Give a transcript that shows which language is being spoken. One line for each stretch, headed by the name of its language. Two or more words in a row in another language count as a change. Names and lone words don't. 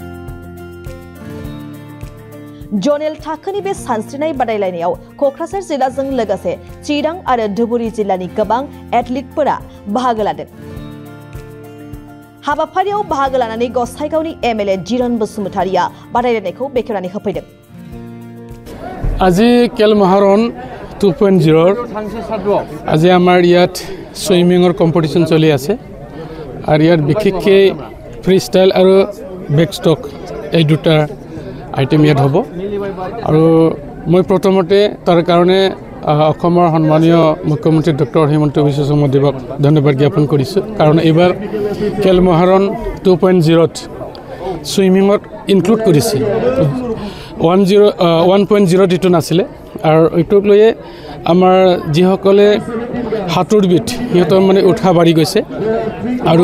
Bodo: जनेल थाखोनि बे सानस्रिनाय बादायलायनायाव क'क्राझार जिल्लाजों लोगोसे चिरां आरो धुबुरी जिल्लानि गोबां एथलीटफोरा बाहागो लादों। हाबाफारियाव बाहागो लानानै गसाइगावनि एमएलए जिरन बसुमतारिया बादायलायनायखौ बेखेवनानै होफैदों।
Assamese: আজি খেল মহাৰণ 2.0 আজি আমাৰ ইয়াত সুইমিঙৰ কম্পিটিশ্যন চলি আছে আৰু ইয়াত বিশেষকৈ ফ্ৰী ষ্টাইল আৰু বেকষ্টক এই দুটা আইটেম ইয়াত হ'ব আৰু মই প্ৰথমতে তাৰ কাৰণে অসমৰ সন্মানীয় মুখ্যমন্ত্ৰী ডক্টৰ হিমন্ত বিশ্ব শৰ্মা দেৱক ধন্যবাদ জ্ঞাপন কৰিছোঁ কাৰণ এইবাৰ খেল মহাৰণ 2.0ত সুইমিঙত ইনক্লুড কৰিছে 1.0 যিটো নাছিলে আৰু এইটোক লৈয়ে আমাৰ যিসকলে সাঁতোৰবিদ সিহঁতৰ মানে উৎসাহ বাঢ়ি গৈছে আৰু